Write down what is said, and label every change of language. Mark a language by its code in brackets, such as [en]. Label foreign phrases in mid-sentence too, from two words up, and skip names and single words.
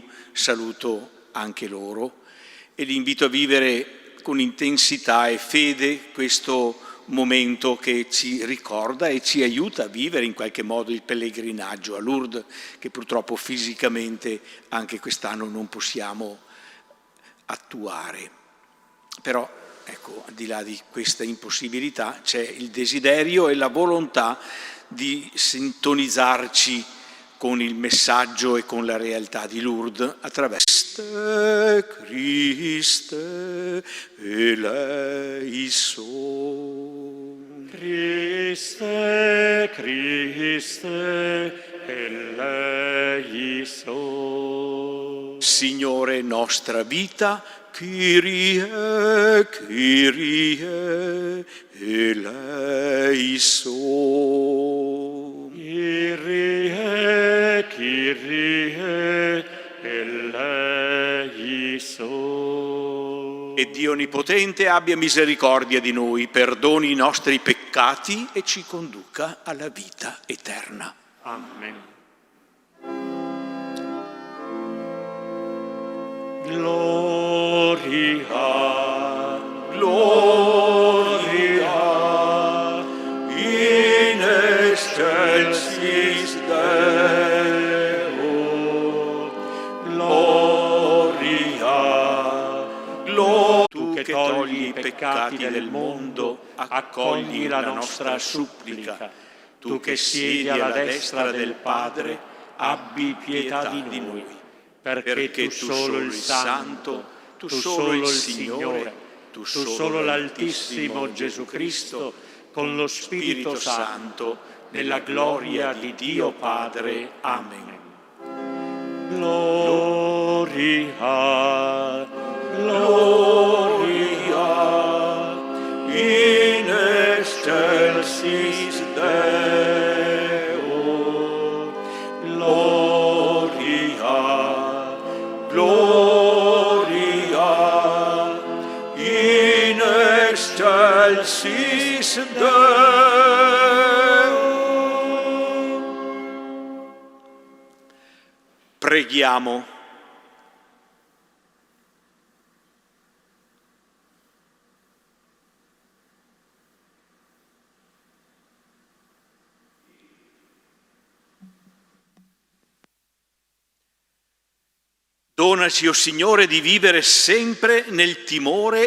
[it] Saluto anche loro e li invito a vivere con intensità e fede questo momento che ci ricorda e ci aiuta a vivere in qualche modo il pellegrinaggio a Lourdes, che purtroppo fisicamente anche quest'anno non possiamo attuare. Però, ecco, al di là di questa impossibilità c'è il desiderio e la volontà di sintonizzarci con il messaggio e con la realtà di Lourdes attraverso [el] Χριστέ ἐλέησον. Χριστέ, Χριστέ ἐλέησον. [it] Signore nostra vita, [el] Κύριε, Κύριε ἐλέησον. Κύριε, Κύριε ἐλέησον. [it] E Dio Onnipotente abbia misericordia di noi, perdoni i nostri peccati e ci conduca alla vita eterna. Amen. [la] Gloria, gloria, in excelsis Deo. Gloria, gloria, [it] Tu che togli i peccati del mondo, accogli la nostra supplica. Tu che siedi alla destra del Padre, abbi pietà di noi, perché tu solo il Santo, tu solo il Signore, tu solo l'Altissimo Gesù Cristo, con lo Spirito Santo, nella gloria di Dio Padre. Amen. [la] Gloria, gloria, in excelsis Deo. Gloria, gloria, in excelsis Deo. [it] Preghiamo. Donaci, o Signore, di vivere sempre nel timore